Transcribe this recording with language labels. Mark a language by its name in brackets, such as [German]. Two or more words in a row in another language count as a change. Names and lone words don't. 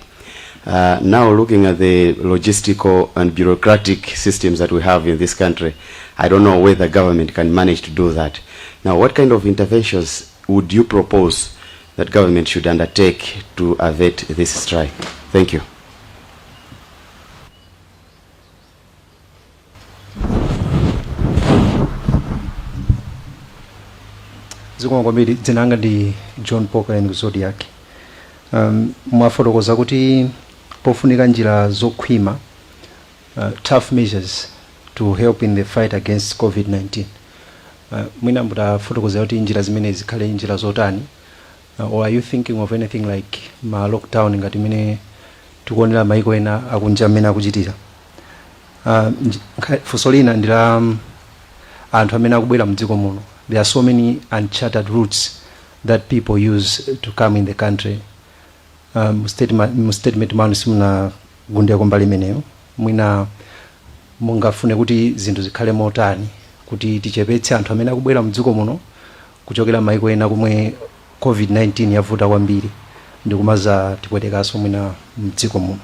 [English] Now looking at the logistical and bureaucratic systems that we have in this country, I don't know whether government can manage to do that. Now, what kind of interventions would you propose that government should undertake to avert this strike? Thank you. [Nyanja] Zikongomiri dzinanga ndi John Poker and Zodiac. Mwafotokoza kuti pofunika njira zokhwima, [English] tough measures to help in the fight against COVID-19. [Nyanja] Mwina mutafotokoza kuti njira zimene zikhale njira zotani, [English] or are you thinking of anything like [Nyanja] ma lockdown ngati mene tikuonera maiko ena akunja amene akuchitira. Funso lina ndi la anthu amene akubwera mdziko muno. [English] There are so many uncharted routes that people use to come in the country. [Nyanja] Statement manu simuna gundeko mbali imeneyo. Mwina mungafune kuti zinthu zikhale motani kuti tichepetse anthu amene akubwera mdziko muno kuchokera maiko ena kumwe COVID-19 yavuta kwambiri ndi kumaza tipwetekanso mwina mdziko muno.